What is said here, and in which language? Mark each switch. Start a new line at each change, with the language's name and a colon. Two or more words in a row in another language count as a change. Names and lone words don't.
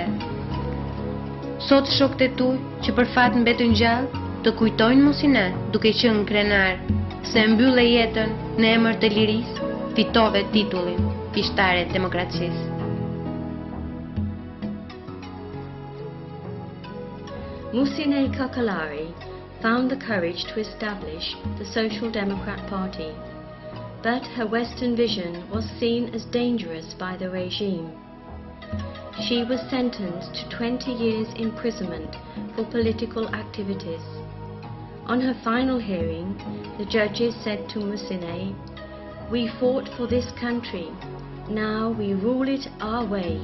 Albanian: Sot shokët e tu që për fat mbetën gjallë, të kujtojnë Musine duke qenë krenar, se mbylle jetën në emër të lirisë, fitove titullin pishtare demokracisë.
English: Musine Kakalari found the courage to establish the Social Democrat Party, but her Western vision was seen as dangerous by the regime. She was sentenced to 20 years imprisonment for political activities. On her final hearing, the judges said to Musine, "We fought for this country, now we rule it our way."